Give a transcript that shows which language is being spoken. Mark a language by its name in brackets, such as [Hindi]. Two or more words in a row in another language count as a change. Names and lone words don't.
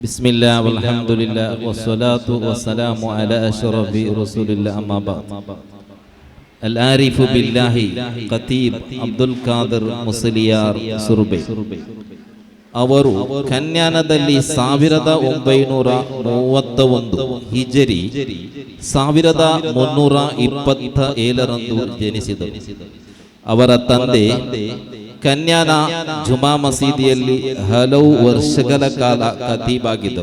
[Arabic] بسم الله والحمد لله والصلاة والسلام على أشرف رسول الله أما بعد العارف بالله [Kannada] ಖತೀಬ್ ಅಬ್ದುಲ್ ಖಾದರ್ ಮುಸಲಿಯಾರ್ ಸುರ್ಬೆ ಅವರು ಕನ್ಯಾನದಲ್ಲಿ 1931 ಹಿಜರಿ 1327ರಂದು ಜನಿಸಿದರು. ಅವರ ತಂದೆ ಕನ್ಯಾನ ಜುಮಾ ಮಸೀದಿಯಲ್ಲಿ ಹಲವು ವರ್ಷಗಳ ಕಾಲ ಖತೀಬಾಗಿದ್ದರು.